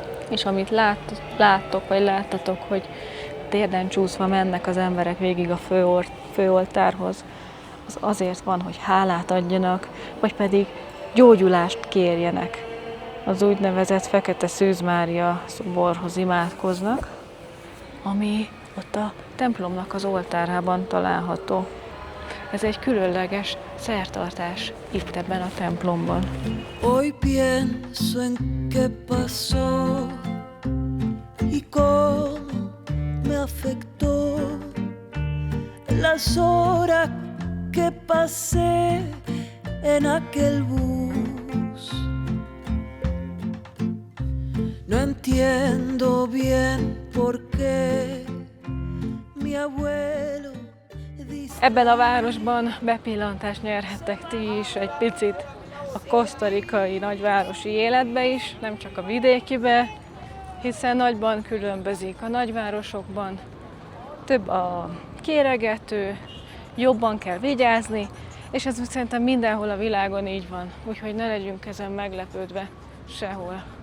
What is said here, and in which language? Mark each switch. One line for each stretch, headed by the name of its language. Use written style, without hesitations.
Hungarian: És amit láttok, vagy láttatok, hogy térden csúszva mennek az emberek végig a főoltárhoz, az azért van, hogy hálát adjanak, vagy pedig gyógyulást kérjenek. Az úgynevezett Fekete Szűz Mária szoborhoz imádkoznak, ami ott a templomnak az oltárában található. Ez egy különleges szertartás itt ebben a templomban.
Spanish: Hoy pienso en qué pasó y cómo me afectó las horas que pasé en aquel bus. No entiendo bien por qué mi abuelo.
Hungarian: Ebben a városban bepillantást nyerhettek ti is egy picit a kosztarikai nagyvárosi életbe is, nem csak a vidékibe. hiszen nagyban különbözik. A nagyvárosokban több a kéregető, jobban kell vigyázni, és ez szerintem mindenhol a világon így van, úgyhogy ne legyünk ezen meglepődve sehol.